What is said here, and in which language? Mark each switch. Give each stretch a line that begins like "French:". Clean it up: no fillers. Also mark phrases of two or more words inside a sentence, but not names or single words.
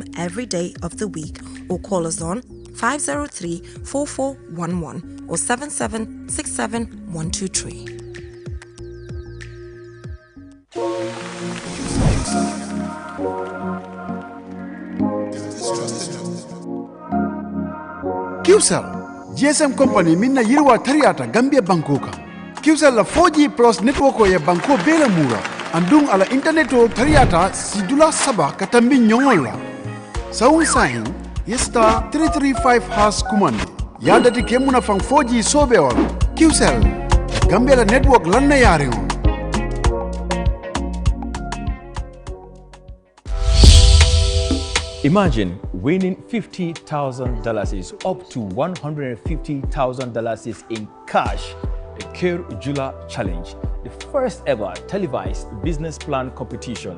English: every day of the week or call us on 503-4411 or 7767-123.
Soninke: QCell GSM company minna yirwa tariyata Gambia Bankoka. QCell la 4G plus network ya banko bela mura. Andung ala internet o tariyata sidula saba katambi nyongol la. Sawun sahin yesta 335 has kumandi. Yadati kemuna fang 4G sobe wala. QCell Gambia la network lanna yare on.
English: Imagine winning $50,000 up to $150,000 in cash. The Kir Jula Challenge, the first ever televised business plan competition.